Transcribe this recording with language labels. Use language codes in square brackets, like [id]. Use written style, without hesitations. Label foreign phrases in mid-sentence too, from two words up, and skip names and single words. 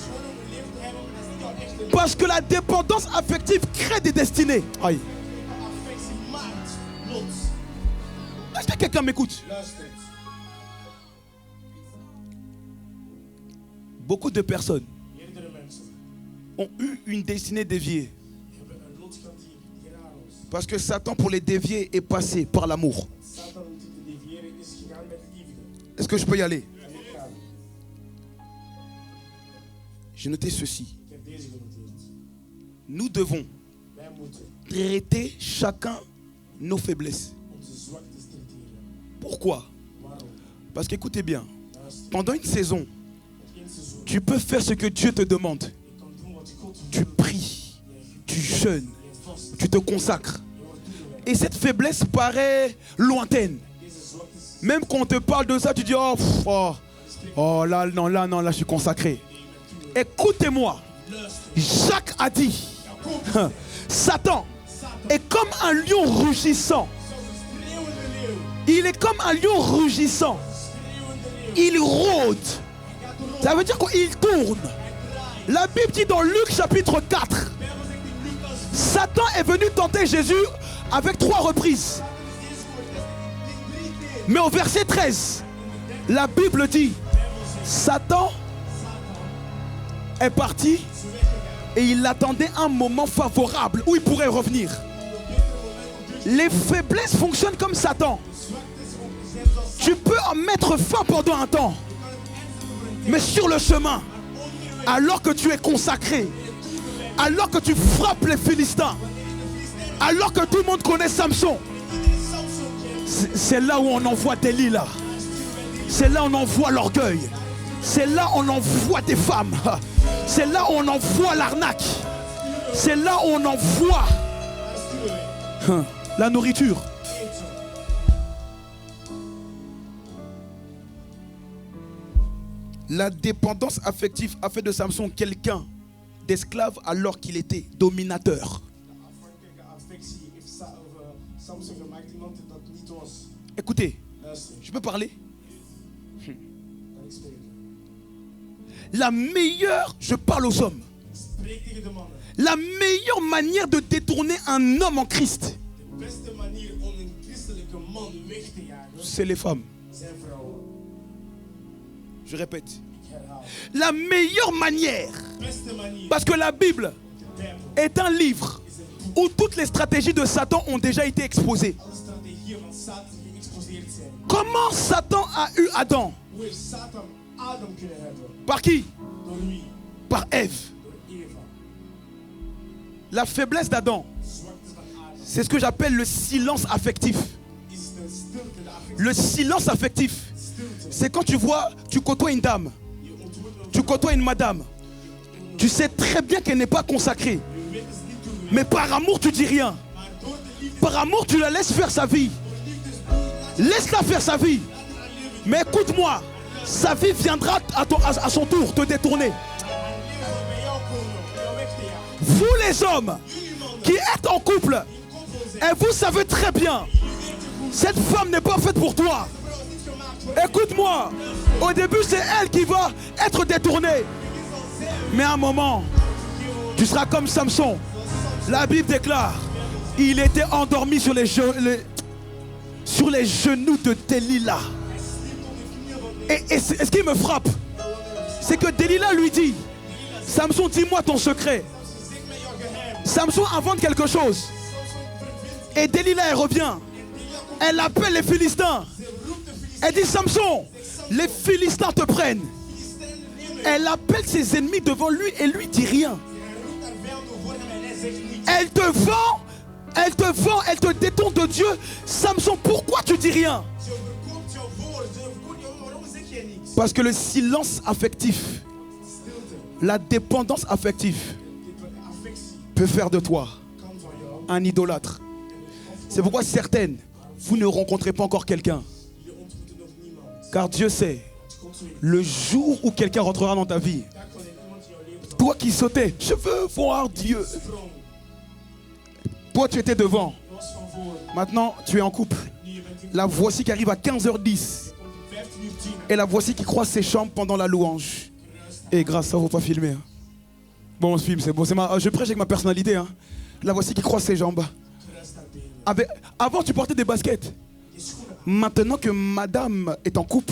[fr] Parce que la dépendance affective crée des destinées. Aïe. Est-ce que quelqu'un m'écoute? Beaucoup de personnes ont eu une destinée déviée. [nl] hebben een rotskant die raar was. [fr] Parce que Satan, pour les dévier, est passé par l'amour. [nl] Satan om die te deviëren is gegaan met liefde. [fr] Est-ce que je peux y aller? [nl] En ik ga. [fr] J'ai noté ceci. [nl] Ik heb deze genoteerd. [fr] Nous devons [nl] Wij moeten [fr] traiter chacun nos faiblesses. [nl] onze zwaktes traiteren. [fr] Pourquoi? [nl] Waarom? [fr] Parce qu'écoutez bien, [nl] Luister. [fr] pendant une saison, [nl] Op één seizoen. [fr] tu peux faire ce que Dieu te demande. [nl] Je kan doen wat God [fr] Tu [nl] wil. [fr] pries, tu jeûnes, [nl] Je vast. [fr] tu te consacres. [nl] Je wordt toegewijd. [fr] Et cette faiblesse paraît lointaine. [nl] Deze zwaktes. [fr] Même quand on te parle de ça, tu dis oh, pff, oh là, non, là, je suis consacré. Écoutez-moi, [nl] Luister. [fr] Jacques a dit, [nl] Jacob. [fr] Satan [nl] Satan. [fr] est comme un lion rugissant. [nl] Zoals een schreeuwende leeuw. [fr] Il est comme un lion rugissant. [nl] Schreeuwende leeuw. [fr] Il rôde. [nl] Hij gaat erop. [fr] Ça veut dire qu'il tourne. [nl] Hij draait. [fr] La Bible dit dans Luc chapitre 4, [nl] De Bijbel zegt in Lucas 4. [fr] Satan est venu tenter Jésus avec 3 reprises. [nl] Satan is eerst getest in 3 keer. [fr] Mais au verset 13, la Bible dit, [nl] De Bijbel zegt. [fr] Satan [nl] Satan [fr] est parti [nl] is weggegaan. [fr] et il attendait un moment favorable où il pourrait revenir. [nl] Op dit moment op dit [fr] Les faiblesses fonctionnent comme Satan. [nl] zwaktes zijn zoals Satan. [fr] Tu peux en mettre fin pendant un temps, [nl] Je kan het eindigen voor een [fr] mais sur le chemin, [nl] onderweg. [fr] alors que tu es consacré, alors que tu frappes les Philistins, alors que tout le monde connaît Samson, c'est là où on envoie Delilah. C'est là où on envoie l'orgueil. C'est là où on envoie des femmes. C'est là où on envoie l'arnaque. C'est là où on envoie la nourriture. La dépendance affective a fait de Samson quelqu'un d'esclave alors qu'il était dominateur. [nl] Afhankelijke affectie heeft Samson gemaakt iemand dat niet was. [fr] Écoutez, [nl] Luister, [fr] je peux parler? [nl] kan ik spreken? [fr] La meilleure, je parle aux hommes, [nl] Spreek tegen de mannen. [fr] la meilleure manière de détourner un homme en Christ, [nl] De beste manier om een christelijke man weg te jagen [fr] c'est les femmes. [nl] zijn vrouwen. [fr] Je répète. [nl] Ik herhaal. [fr] La meilleure manière, [nl] De beste manier. [fr] parce que la Bible [nl] De Bijbel [fr] est un livre [nl] is een boek. [fr] où toutes les stratégies de Satan ont déjà été exposées. [nl] Alle strategieën van Satan geëxposeerd zijn. [fr] Comment Satan a eu Adam? [nl] Hoe heeft Satan Adam kunnen hebben? [fr] Par qui? [nl] Door wie? [fr] Par Ève. [nl] Door Eva. [fr] La faiblesse d'Adam, [nl] Zwakte van Adam [fr] c'est ce que j'appelle le silence affectif. [nl] is de stilte, de affectie. [fr] Le silence affectif, [nl] Stilte. [fr] c'est quand tu vois, tu côtoies une dame, [nl] Je ontmoet een [fr] tu côtoies une madame. Tu sais très bien qu'elle n'est pas consacrée. [nl] Je weet het is niet toegewijd. [fr] Mais par amour, tu dis rien. [nl] Maar door de liefde, [fr] Par amour, tu la laisses faire sa vie. Laisse-la faire sa vie. Mais écoute-moi, sa vie viendra à son tour te détourner. [nl] haar leven zal bij jou komen, om jou weg te jagen. [fr] Vous les hommes [nl] Jullie mannen, [fr] qui êtes en couple, [nl] die in koppel zijn, [fr] et vous savez très bien, cette femme n'est pas faite pour toi. [nl] de vrouw is niet gemaakt voor [fr] Écoute-moi, au début c'est elle qui va être détournée. Mais à un moment, tu seras comme Samson. La Bible déclare, il était endormi sur les genoux de Delilah. Et ce qui me frappe, c'est que Delilah lui dit, Samson, dis-moi ton secret. [nl] zeg mij jouw geheim. [fr] Samson invente quelque chose. Et Delilah, elle revient. Elle appelle les Philistins. Elle dit, Samson, les Philistins te prennent. Elle appelle ses ennemis devant lui et lui dit rien. [nl] Hij roept haar vijanden voor hem en hij zegt niets. [fr] Elle te détourne de Dieu. Samson, pourquoi tu dis rien? [nl] Ze verkoopt jou voor, ze verkoopt jou, waarom zeg jij niets? [fr] Parce que le silence affectif, [nl] Stilte, [fr] la dépendance affective [nl] dit affectie [fr] peut faire de toi [nl] kan van jou. [fr] un idolâtre. C'est pourquoi certaines, vous ne rencontrez pas encore quelqu'un. [nl] Jullie ontmoeten nog niemand. [fr] Car Dieu sait, [nl] God weet, [fr] le jour où quelqu'un rentrera dans ta vie, [nl] daar kan iemand in jouw leven zal [fr] toi qui sautais, je veux voir Dieu. [nl] sprong. [fr] Toi, tu étais devant. [nl] Je was van voor. [fr] Maintenant, tu es en couple. [nl] Nu je bent in [fr] La voici qui arrive à 15h10. [nl] komt om 15:10. [fr] Et la voici qui croise ses chambres pendant la louange. Et grâce, ça ne faut pas filmer. Hein. Bon, on se filme, c'est bon. Je prêche avec ma personnalité. Hein. La voici qui croise ses jambes. [nl] Kruist haar benen. [fr] Avant, tu portais des baskets. [nl] Je schoenen aan. [fr] Maintenant que madame est en couple,